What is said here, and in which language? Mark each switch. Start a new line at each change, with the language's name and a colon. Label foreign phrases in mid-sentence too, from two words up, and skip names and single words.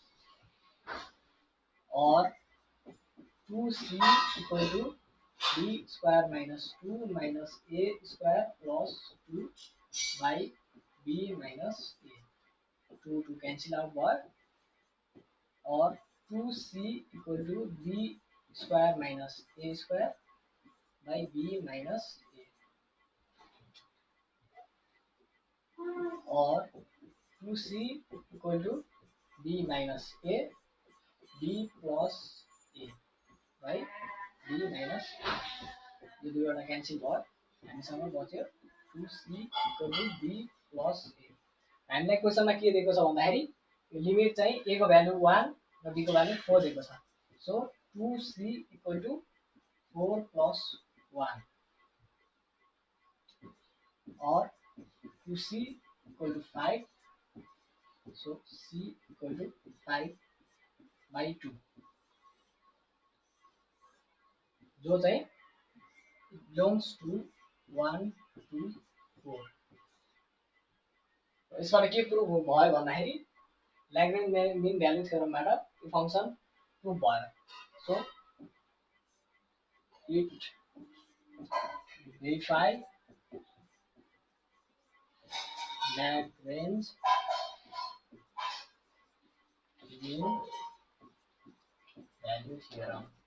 English: and 2c equal to b square minus 2 minus a square plus 2 by b minus a 2 cancel out भयो and 2c equal to b square minus a square by b minus a and 2c equal to b minus a b plus a by b minus
Nepali: यो दुईवटा क्यान्सल भयो, हामीसँग बच्यो
English: 2c equal to b plus a.
Nepali: हामीलाई क्वेसनमा के दिएको छ भन्दाखेरि यो लिमिट चाहिँ a को भ्यालु 1 र b को भ्यालु 4 दिएको छ।
English: so 2c equal to 4 plus 1 and 2c equal to 5. so c equal to 5 by 2 जो चाहिँ belongs to 1 2 4।
Nepali: यसबाट के प्रुभ भयो भन्दाखेरि ल्याग्रेन्ज मिन भ्यालु थ्योरमबाट यो फंक्सन प्रुभ भयो।
English: so it verify Lagrange mean value theorem.